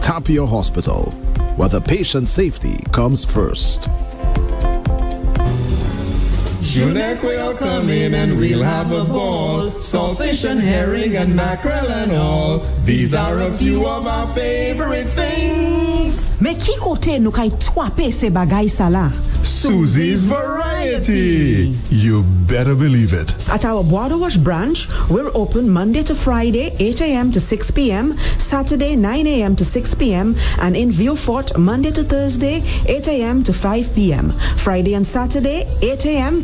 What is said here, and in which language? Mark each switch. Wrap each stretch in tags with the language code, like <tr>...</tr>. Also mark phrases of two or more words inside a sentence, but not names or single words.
<en>Tapia Hospital, where the patient safety comes first. Junek will come in and we'll have a ball. Saltfish and herring and mackerel and all. These are a few of our favorite things.</en> <acf>Me ki kote nou kay twape se bagay sa la?</acf> <en>Susie's Variety. You better believe it. At our Border Wash branch, we're open Monday to Friday, 8 a.m. to 6 p.m., Saturday, 9 a.m. to 6 p.m., and in Vieux-Fort, Monday to Thursday, 8 a.m. to 5 p.m., Friday and Saturday, 8 a.m.</en>